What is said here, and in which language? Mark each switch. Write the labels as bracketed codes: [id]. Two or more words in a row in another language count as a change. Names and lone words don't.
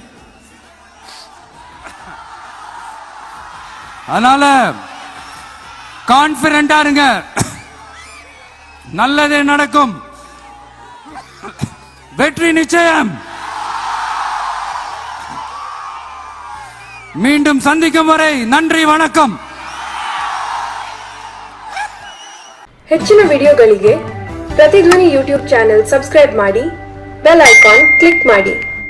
[ta] அதனால கான்பிடண்டா இருங்க, நல்லதே நடக்கும், வெற்றி நிச்சயம். மீண்டும் சந்திக்கும் வரை நன்றி, வணக்கம். [kn] ಹೆಚ್ಚಿನ ವಿಡಿಯೋಗಳಿಗೆ ಪ್ರತಿಧ್ವನಿ [en] YouTube channel subscribe [kn] ಮಾಡಿ, [en] bell icon click [kn] ಮಾಡಿ.